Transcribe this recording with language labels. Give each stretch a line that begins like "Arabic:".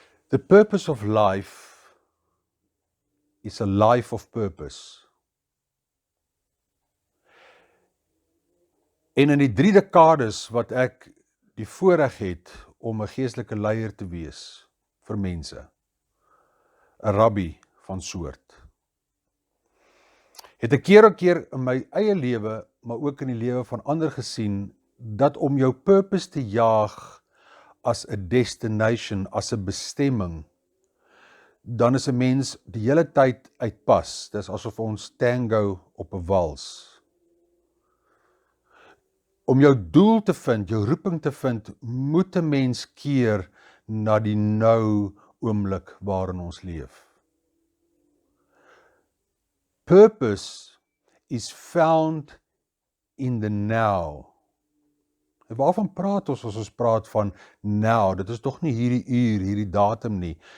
English: The purpose of life is a life of purpose.
Afrikaans: En in die 3 dekades wat ek die voorreg het om 'n geestelike leier te wees vir mense, 'n rabbi van soort, het ek keer op keer in my eie lewe, maar ook in die lewe van ander gesien, dat om jou purpose te jaag as 'n destination, as 'n bestemming, dan is 'n mens die hele tyd uit pas. Dis asof ons tango op 'n wals. Om jou doel te vind, jou roeping te vind, moet 'n mens keer na die nou oomblik waarin ons leef.
English: Purpose is found in the now.
Afrikaans: En waarvan praat ons as ons praat van now? Dit is tog nie hierdie uur, hierdie datum nie.